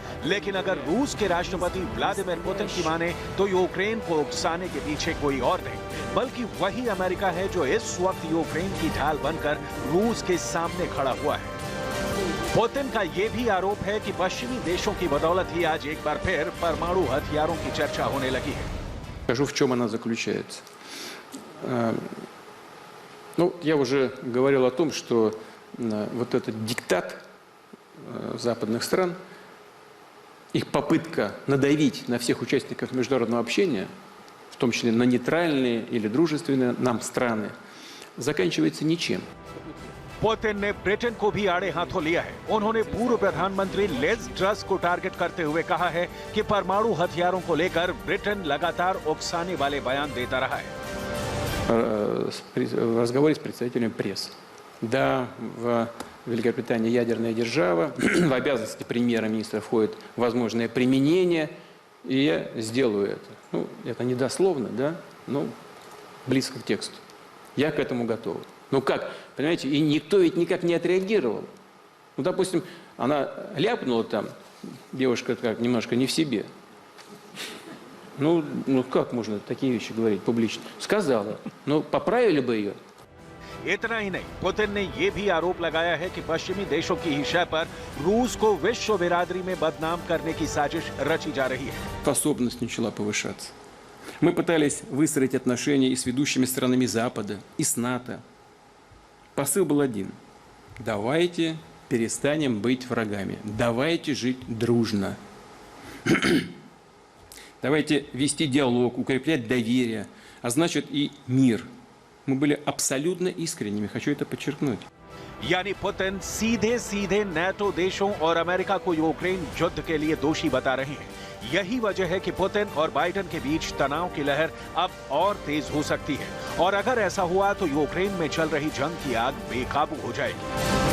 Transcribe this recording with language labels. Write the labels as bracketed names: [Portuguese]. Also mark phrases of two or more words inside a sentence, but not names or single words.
[Hindi] लेकिन अगर रूस के राष्ट्रपति व्लादिमीर पुतिन की माने तो यूक्रेन को उकसाने के पीछे कोई और नहीं बल्कि वही अमेरिका है जो इस वक्त यूक्रेन की ढाल बनकर रूस के सामने खड़ा हुआ है। पुतिन का यह भी आरोप है कि पश्चिमी देशों की बदौलत ही आज एक बार फिर परमाणु हथियारों की चर्चा होने लगी है। [Russian] Скажу, в чем она заключается. Ну, я уже говорил о том, что вот этот диктат западных стран, их попытка надавить на всех участников международного общения, в том числе на нейтральные или дружественные нам страны, заканчивается ничем. [Hindi] पुतिन ने ब्रिटेन को भी आड़े हाथों लिया है। उन्होंने पूर्व प्रधानमंत्री लिज ट्रस को टारगेट करते हुए कहा है कि परमाणु हथियारों को लेकर ब्रिटेन लगातार उकसाने वाले बयान देता रहा है। [Russian] В разговоре с представителями прессы. Да, в Великобритании ядерная держава, в обязанности премьер-министра входит возможное применение, и я сделаю это. Ну, это не дословно, да, но близко к тексту. Я к этому готов. Ну как, понимаете, и никто ведь никак не отреагировал. Ну, допустим, она ляпнула там, девушка как немножко не в себе. Ну как можно такие вещи говорить публично? Сказала. Ну, поправили бы ее. [Hindi] इतना ही नहीं, पुतिन ने यह भी आरोप लगाया है कि पश्चिमी देशों की ही शय पर रूस को विश्व बिरादरी में बदनाम करने की साजिश रची जा रही है। [Russian] Способность начала повышаться. Мы пытались выстроить отношения и с ведущими странами Запада, и с НАТО. Посыл был один. Давайте перестанем быть врагами. Давайте жить дружно. Давайте вести диалог, укреплять доверие, а значит и мир. Мы были абсолютно искренними, хочу это подчеркнуть. [Hindi] यानी पुतिन सीधे सीधे नेटो देशों और अमेरिका को यूक्रेन युद्ध के लिए दोषी बता रहे हैं। यही वजह है कि पुतिन और बाइडेन के बीच तनाव की लहर अब और तेज हो सकती है और अगर ऐसा हुआ तो यूक्रेन में चल रही जंग की आग बेकाबू हो जाएगी।